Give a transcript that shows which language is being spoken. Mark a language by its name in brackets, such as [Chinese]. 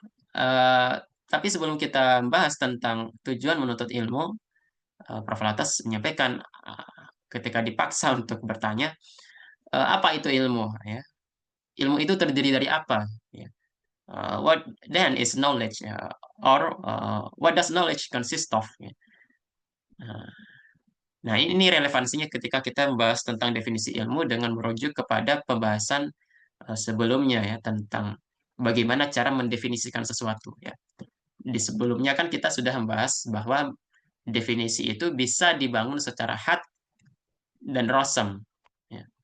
[Indonesian] Eh, tapi sebelum kita bahas tentang tujuan menuntut ilmu, Prof. Latas menyampaikan ketika dipaksa untuk bertanya, apa itu ilmu? Ya, ilmu itu terdiri dari apa? [English] Ya. What then is knowledge? Or what does knowledge consist of? [Indonesian] Ya. Nah, nah, ini relevansinya ketika kita membahas tentang definisi ilmu dengan merujuk kepada pembahasan sebelumnya ya tentang bagaimana cara mendefinisikan sesuatu ya. Di sebelumnya kan kita sudah membahas bahwa definisi itu bisa dibangun secara had dan rosem, ya.